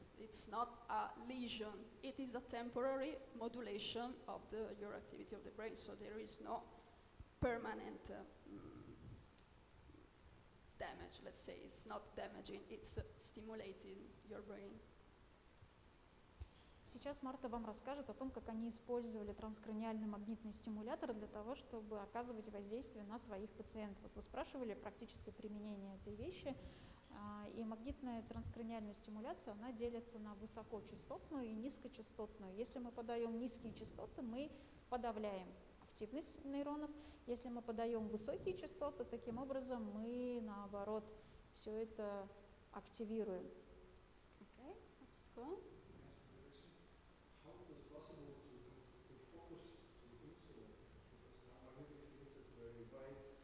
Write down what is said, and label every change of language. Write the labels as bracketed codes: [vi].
[en] It's not a lesion. It is a temporary modulation of your activity of the brain. So there is no permanent damage. Let's say it's not damaging. It's stimulating your brain. [ru] Сейчас Марта вам расскажет о том, как они использовали транскраниальный магнитный стимулятор для того, чтобы оказывать воздействие на своих пациентов. Вот вы спрашивали практическое применение этой вещи, и магнитная транскраниальная стимуляция, она делится на высокочастотную и низкочастотную. Если мы подаем низкие частоты, мы подавляем активность нейронов. Если мы подаем высокие частоты, таким образом мы, наоборот, все это активируем. [en] Okay, let's go. How it was possible to focus the insulin? Because magnetic fields is very wide.